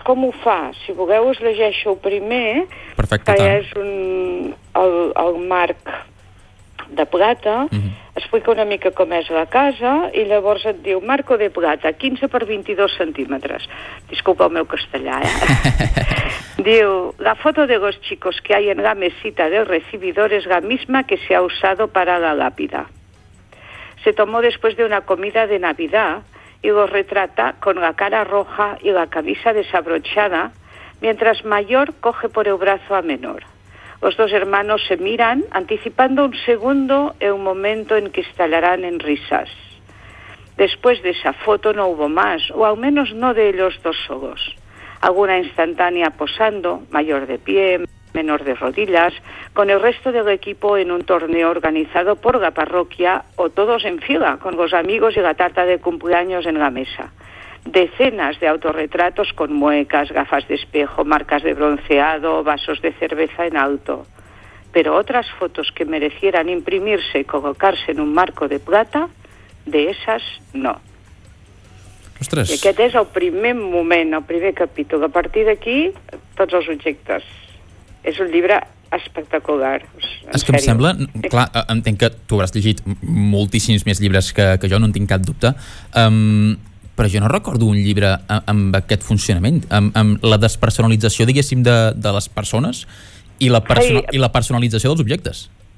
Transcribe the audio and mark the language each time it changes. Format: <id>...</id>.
<ca>Com ho fa? Si vulgueu us llegeixo el primer. Perfecte, que és el marc de plata, explica una mica com és la casa i llavors et diu</ca> <es>marco de plata,</es> <ca>15 per 22 centímetres. Disculpa el meu castellà, eh?</ca> <es>Diu, la foto de los chicos que hay en la mesita del recibidor es la misma que se ha usado para la lápida. Se tomó después de una comida de Navidad y lo retrata con la cara roja y la camisa desabrochada mientras mayor coge por el brazo a menor. Los dos hermanos se miran, anticipando un segundo el momento en que estallarán en risas. Después de esa foto no hubo más, o al menos no de ellos dos solos. Alguna instantánea posando, mayor de pie, menor de rodillas, con el resto del equipo en un torneo organizado por la parroquia, o todos en fila, con los amigos y la tarta de cumpleaños en la mesa. Decenas de autorretratos con muecas, gafas de espejo, marcas de bronceado, vasos de cerveza en alto. Pero otras fotos que merecieran imprimirse y colocarse en un marco de plata, de esas no.</es> <ca>Ostres. I aquest és el primer moment, el primer capítol. A partir d'aquí, tots els objectes. És un llibre espectacular. És que em sembla, clar, entenc que tu hauràs llegit moltíssims més llibres que jo, no en tinc cap dubte. Però jo no recordo un llibre amb aquest funcionament, amb la despersonalització, diguéssim, de les persones i la personalització dels objectes.</ca>